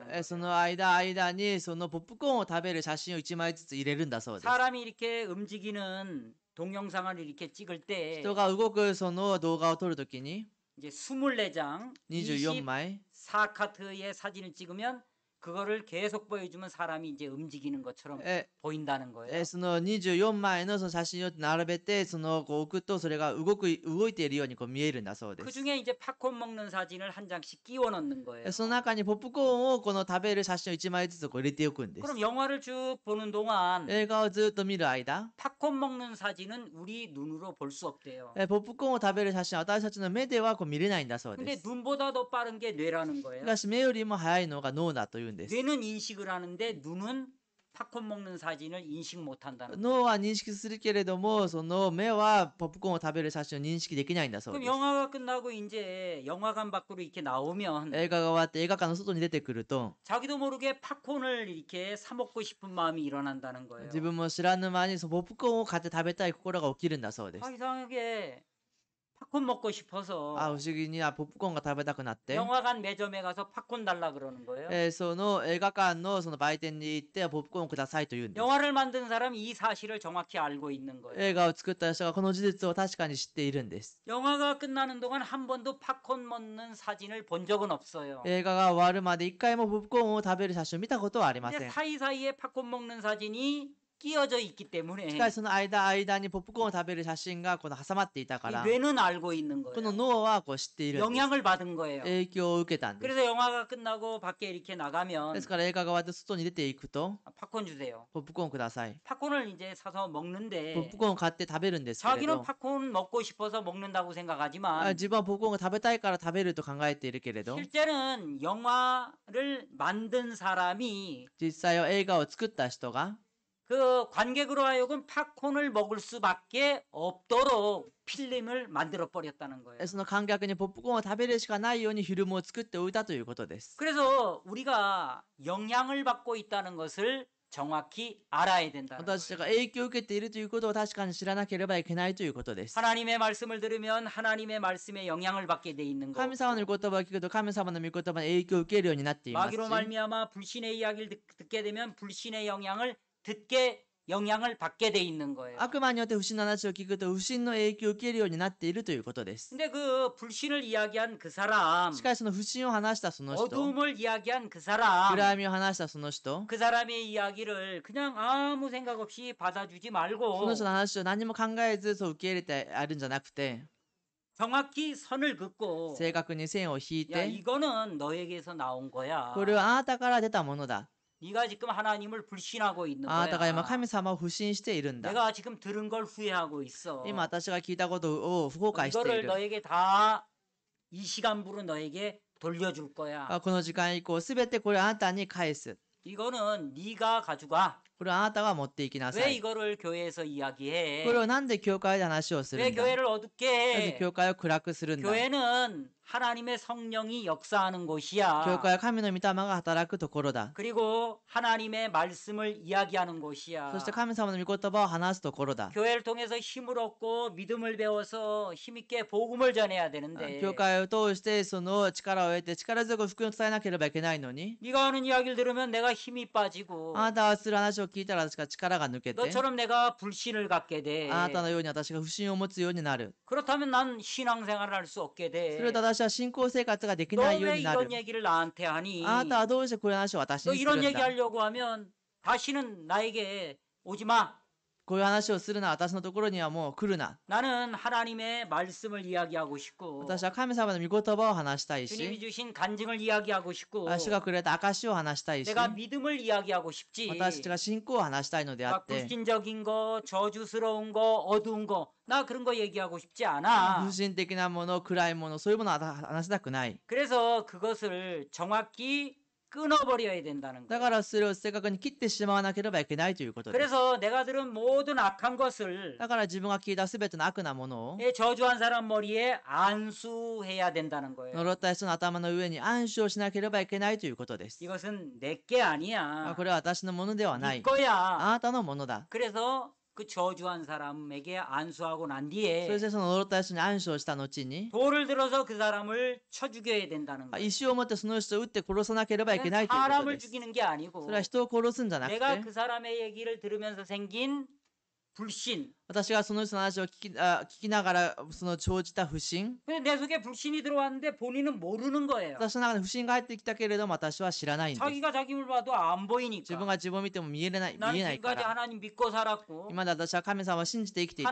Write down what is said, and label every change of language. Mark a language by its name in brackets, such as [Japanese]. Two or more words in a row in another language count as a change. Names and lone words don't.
[Japanese] そ [Korean] 거예요. [Japanese] の間にそのポップコーンを食べる写真を1枚ずつ入れるんだそうです。 [Korean] 사람이 이렇게 움직이는 동영상을 이렇게 찍을 때 [Japanese] 人が動くその動画を撮るときに [Korean] 이제 24장 [Japanese] 24枚 [Korean] 24카트의 사진을 찍으면 그거를 계속 보여주면 사람이 이제 움직이는 것처럼 え 보인다는 거예요. [Japanese] その24枚のその写真を並べてそのこう置くとそれが動いているようにこう見えるんだそうで [Korean] 그 [Japanese] す。 [Korean] 중에 이제 팝콘 먹는 사진을 한 장씩 끼워 넣는 거예요. [Japanese] その中にポップコーンをこの食べる写真を1枚ずつこう入れておくんです。 [Korean] 그럼 영화를 쭉 보는 동안 [Japanese] 映画をずっと見る間 [Korean] 팝콘 먹는 사진은 우리 눈으로 볼 수 없대요. [Japanese] ポップコーンを食べる写真は私たちの目ではこう見れないんだそうで [Korean] 근데 [Japanese] す。 [Korean] 눈보다 더 빠른 게 뇌라는 [Japanese] し [Korean] 거예요. [Japanese] かし目よりも早いのが脳だというんです。 [Korean] 뇌는 인식을 하는데 눈은 팝콘 먹는 사진을 인식 못 한다는 거예요. [Japanese] 脳は認識するけれどもその目はポップコーンを食べる写真を認識できないんだそう [Korean] 그럼 [Japanese] です。 [Korean] 영화가 끝나고 이제 영화관 밖으로 이렇게 나오면 [Japanese] 映画が終わって映画館の外に出てくると [Korean] 자기도 모르게 팝콘을 이렇게 사 먹고 싶은 마음이 일어난다는 거예요. [Japanese] 自分も知らぬ間にそのポップコーンを買って食べたい心が起きるんだそうです。 [Korean] 아, 이상하게 팝콘 먹고 싶어서 [Japanese] 不思議にポップコーンが食べたくなって、 [Korean] 영화관 매점에 가서 팝콘 달라 그러는 거예요. [Japanese] その映画館のその売店に行ってポップコーンをくださいと言うんです。 [Korean] 영화를 만든 사람이 이 사실을 정확히 알고 있는 거예요. [Japanese] 映画を作った人がこの事実を確かに知っているんです。 [Korean] 영화가 끝나는 동안 한 번도 팝콘 먹는 사진을 본 적은 없어요. [Japanese] 映画が終わるまで一回もポップコーンを食べる写真を見たことはありませ [Korean] 근데 [Japanese] ん。 [Korean] 사이사이에 팝콘 먹는 사진이 끼어져 있기 [Japanese] し [Korean] 때문에 [Japanese] かしその間にポップコーンを食べる写真がこの挟まっていたか [Korean] 이 [Japanese] ら、 [Korean] 뇌는 알고 있는 [Japanese] この [Korean] 거예요. [Japanese] 脳はこう知っているんです。 [Korean] 영향을 받은 거예요. [Japanese] 影響を受けたんです。 [Korean] 그래서 영화가 끝나고 밖에 이렇게 [Japanese] で [Korean] 나가면 [Japanese] すから映画が終わって外に出ていくと [Korean] 팝콘 주세요. [Japanese] ポップコーンください。 [Korean] 팝콘을 이제 사서 [Japanese] ポッ [Korean] 먹는데 [Japanese] プコーンを買って食べるんですけれ [Korean] 자기는 [Japanese] ど、 [Korean] 팝콘 먹고 싶어서 먹는다고 생각하지만 [Japanese] 自分はポップコーンが食べたいから食べると考えているけれど、 [Korean] 실제는 영화를 만든 사람이 [Japanese] 実際は映画を作った人が [Korean] 그 관객으로 하여금 팝콘을 먹을 수밖에 없도록 필름을 만들어 버렸다는 거예요. [Japanese] その観客にポップコーンを食べるしかないようにフィルムを作っておいたということです。 [Korean] 그래서 우리가 영향을 받고 있다는 것을 정확히 알아야 된다는 [Japanese] 私たちが [Korean] 거예요. [Japanese] 影響を受けているということを確かに知らなければいけないということです。 [Korean] 하나님의 말씀을 들으면 하나님의 말씀에 영향을 받게 돼 있는 거. [Japanese] 神様の御言葉を聞くと神様の御言葉に影響を受けるようになっていますし、 [Korean] 마귀로 말미암아 불신의 이야기를 듣게 되면 불신의 영향을 듣게 영향을 받게 돼 있는 거예요. [Japanese] 悪魔によって不信の話を聞くと不信の影響を受けるようになっているということです。 [Korean] 근데 그 불신을 이야기한 그 사람, [Japanese] しかしその不信を話したその人、 [Korean] 어둠을 이야기한 그 사람, [Japanese] 暗闇を話したその人、 [Korean] 그 사람의 이야기를 그냥 아무 생각 없이 받아주지 [Japanese] そ [Korean] 말고 [Japanese] の人の話を何も考えずそう受け入れてあるんじゃなくて、 [Korean] 정확히 선을 긋고 [Japanese] 正確に線を引い [Korean] 야 [Japanese] て、 [Korean] 이거는 너에게서 나온 거야. [Japanese] これはあなたから出たものだ。 [Korean] 네가 지금 하나님을 불신하고 있는 [Japanese] あなたが今 [Korean] 거야. [Japanese] 神様を不信しているんだ。 [Korean] 내가 지금 들은 걸 후회하고 있어. [Japanese] 今私が聞いたことを不後悔してい [Korean] 이거를 [Japanese] る。 [Korean] 너에게 다 이 시간부로 너에게 돌려줄 거야. [Japanese] この時間以降すべてこれあなたに返す。 [Korean] 이거는 네가 가져가. [Japanese] これはあなたが持っていきなさ [Korean] 왜 [Japanese] い。 [Korean] 이거를 교회에서 이야기해? [Japanese] これをなんで教会で話をする [Korean] 왜 [Japanese] んだ。 [Korean] 교회를 어둡게 [Japanese] なぜ [Korean] 해? [Japanese] 教会を暗くするんだ。 [Korean] 교회는 하나님의 성령이 역사하는 곳이야. [Japanese] 教会は神の御霊が働くところだ。 [Korean] 그리고 하나님의 말씀을 이야기하는 곳이야. [Japanese] そして神様の御言葉を話すところだ。 [Korean] 교회를 통해서 힘을 얻고 믿음을 배워서 힘있게 복음을 전해야 되는데 [Japanese] 教会を通してその力を得て力強く福音を伝えなければいけないのに、 [Korean] 네가 하는 이야기를 들으면 내가 힘이 빠지고 [Japanese] あなたがする話を聞いたら私が力が抜けて、 [Korean] 너처럼 내가 불신을 갖게 돼. [Japanese] あなたのように私が不信を持つようになる。 [Korean] 그렇다면 난 신앙생활을 할 수 없게 [Japanese] それ [Korean] 돼. [Japanese] と私は信仰生活ができ [Korean] 너 [Japanese] ないよう [Korean] 왜 [Japanese] になる [Korean] 이런 。 얘기를 나한테 하니? [Japanese] あなたはどうしてこういう話を私 [Korean] 너 [Japanese] にす [Korean] 이런 [Japanese] るん [Korean] 얘기 [Japanese] だ。 [Korean] 하려고 하면 다시는 나에게 오지 마. [Japanese] こういう話をするな、私のところにはもう来るな。 [Korean] 나는 하나님의 말씀을 이야기하고 싶고 [Japanese] 私は神様の御言葉を話したい [Korean] 주님이 [Japanese] し、 [Korean] 주신 간증을 이야기하고 싶고 [Japanese] 主がくれた証を話したいし、 [Korean] 내가 믿음을 이야기하고 싶지. [Japanese] 私たちが信仰を話したいのであ [Korean] 막 [Japanese] って、 [Korean] 불신적인 거, 저주스러운 거, 어두운 거, 나 그런 거 얘기하고 싶지 않아. [Japanese] 不信的なもの、暗いもの、そういうものは話したくない。 [Korean] 그래서 그것을 정확히 끊어버려야 된다는 [Japanese] だ [Korean] 거예요. [Japanese] からそれを正確に切ってしまわなければいけないということです。 [Korean] 그래서 내가 들은 모든 악한 것을 [Japanese] だから自分が聞いたすべての悪なものを、 [Korean] 저주한 사람 머리에 안수해야 된다는 거예요. [Japanese] 呪った人の頭の上に暗唱しなければいけないということです。 [Korean] 이것은 내게 아니야. [Japanese] これは私のものではな [Korean] 네 [Japanese] い。あ [Korean] 거야. [Japanese] なたのものだ。 [Korean] 그래서 그 저주한 사람에게 안수하고 난 [Japanese] そし [Korean] 뒤에 [Japanese] てその呪った人に暗唱した後に [Korean] 돌을 들어서 그 사람을 쳐 죽여야 된다는 거예요. [Japanese] 石を持ってその人を撃って殺さなければいけ [Korean] 이건 [Japanese] ないということ [Korean] 사람을 [Japanese] です。 [Korean] 죽이는 게 [Japanese] それは [Korean] 아니고 [Japanese] 人を殺すんじゃなく [Korean] 내가 [Japanese] て [Korean] 그 사람의 얘기를 들으면서 생긴 불신. [Japanese] 私がその人の話を聞きながらその生じた不信 [Korean] 근데 내 속에 불신이 들어왔는데 본인은 모르는 거예요. [Japanese] 私の中で不信が入ってきたけれども私は知らないんです。 [Korean] 자기가 자기 힘을 봐도 안 [Japanese] 自分 [Korean] 보이니까. [Japanese] が自分を見ても見えないか [Korean] 나는 [Japanese] ら [Korean] 지금까지 하나님 믿고 살았고 [Japanese] 今まで私は神様を信じて生きていたし